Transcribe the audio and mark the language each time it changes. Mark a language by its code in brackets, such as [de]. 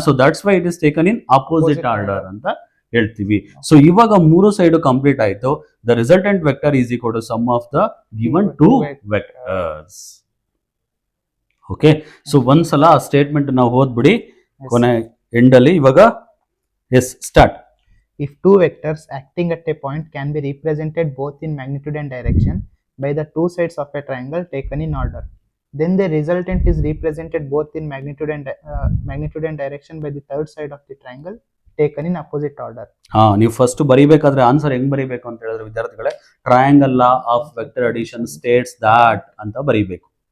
[en] so that's why it is taken in opposite order [kn] ಅಂತ ಹೇಳ್ತೀವಿ. So ಇವಾಗ ಮೂರು ಸೈಡ್ ಕಂಪ್ಲೀಟ್ ಆಯ್ತು. [en] The resultant vector is equal to sum of the given two vectors. [kn] Okay, so ಒಂದ್ಸಲ ಆ statement ನಾವು ಓದ್ಬಿಡಿ ಕೊನೆ ಎಂಡ್ ಅಲ್ಲಿ. ಇವಾಗ S start. [en] If two vectors acting at a point can be represented both in magnitude and direction by the two sides of a triangle taken in order, then the resultant is represented both in magnitude and direction by the third side of the triangle taken in opposite order. [kn] ಹಾ, ನೀವು first ಬರೀಬೇಕಾದ್ರೆ answer ಹೆಂಗ್ ಬರೀಬೇಕು ಅಂತ ಹೇಳಿದ್ರೆ ವಿದ್ಯಾರ್ಥಿಗಳೇ, [en] triangle law of vector addition states that [kn] ಅಂತ ಬರೀಬೇಕು.